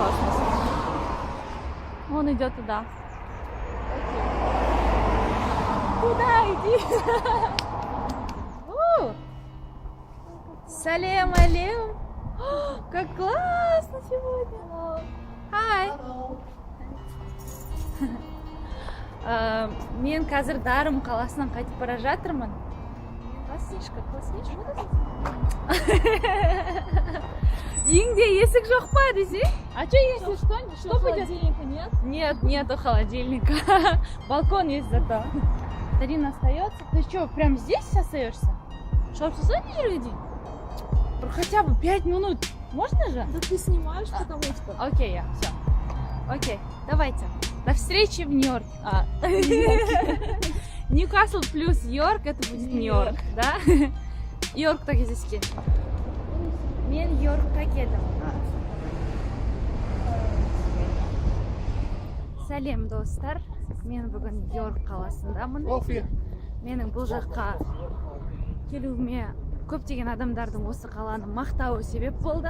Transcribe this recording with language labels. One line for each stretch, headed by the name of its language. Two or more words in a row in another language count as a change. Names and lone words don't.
Russian: Космос. Он идет туда. Куда иди?
Arabic: سلام عليكم.
Russian: Как классно сегодня. Хай.
Kazakh: Мен қазір Дарым қаласынан қайтып бара жатырмын.
Russian: Классничка, классничка.
Kazakh: Үйіңде есік жоқ па десе?
Russian: А что если что будет? Холодильника нет? Нет, нету холодильника. Балкон есть зато. Дарина остается. Ты что, прям здесь остаешься? Что, в соседней жерге? Хотя бы 5 минут. Можно же? Да ты снимаешь, потому что... Окей, я, все. Окей, давайте. До встречи в Нью-Йорке. Ньюкасл плюс Йорк, это будет Нью-Йорк, да?
Kazakh: Йоркта кездескен. Мен Йоркқа келдім. Сәлем достар. Мен бүгін Йорк қаласындамын. Менің бұл жаққа келуіме көптеген адамдардың осы қаланы мақтауы себеп болды.